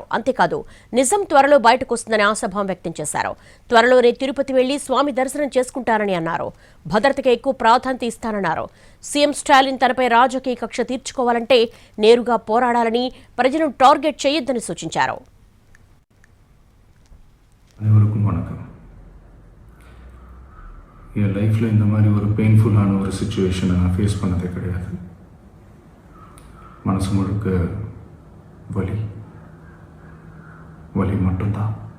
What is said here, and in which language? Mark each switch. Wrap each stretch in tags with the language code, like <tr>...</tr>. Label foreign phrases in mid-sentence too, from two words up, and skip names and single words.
<te>అంతేకాదు, నిజం త్వరలో బయటకొస్తుందని ఆశాభావం వ్యక్తం చేశారు. త్వరలోనే తిరుపతి వెళ్లి స్వామి దర్శనం చేసుకుంటారని అన్నారు. భద్రతకు ఎక్కువ ప్రాధాన్యత ఇస్తానన్నారు. సీఎం స్టాలిన్ తనపై రాజకీయ కక్ష తీర్చుకోవాలంటే నేరుగా పోరాడాలని, ప్రజలను టార్గెట్ చేయొద్దని సూచించారు.</te> <ta>அனைவருக்கும் வணக்கம். என் லைஃப்பில் இந்த மாதிரி ஒரு பெயின்ஃபுல்லான ஒரு சிச்சுவேஷனை நான் ஃபேஸ் பண்ணதே கிடையாது. மனசு முழுக்க வலி மட்டும்தான்.</ta>